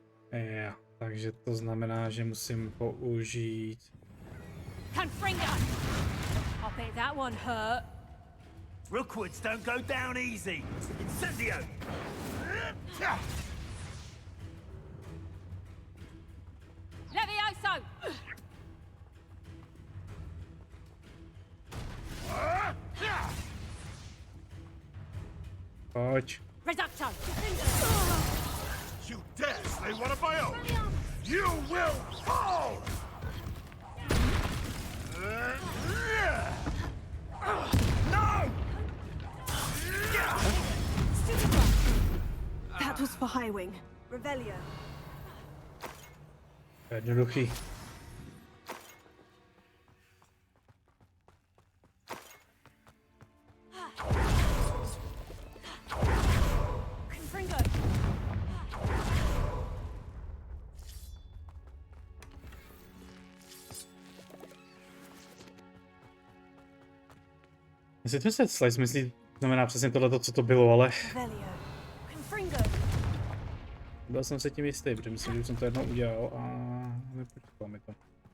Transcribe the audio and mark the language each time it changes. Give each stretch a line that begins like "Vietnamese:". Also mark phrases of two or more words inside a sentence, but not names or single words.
Czech: Jo, takže to znamená, že musím použít...
English: Confringo! I bet that one hurt. Rookwoods don't go down easy. Incendio! Levioso!
Czech: Pojď.
English: Reducto! You dare slay one of my own! You will fall! No! That was for Highwing. Revelio.
Czech: Jednoduchý.
English: Confringo!
Czech: Jestli to se slice myslí, znamená přesně tohle, co to bylo, ale
English: Revelio. Confringo.
Czech: byl jsem se tím jistý, protože myslím, že už jsem to jednou udělal a nepočkalo mi to.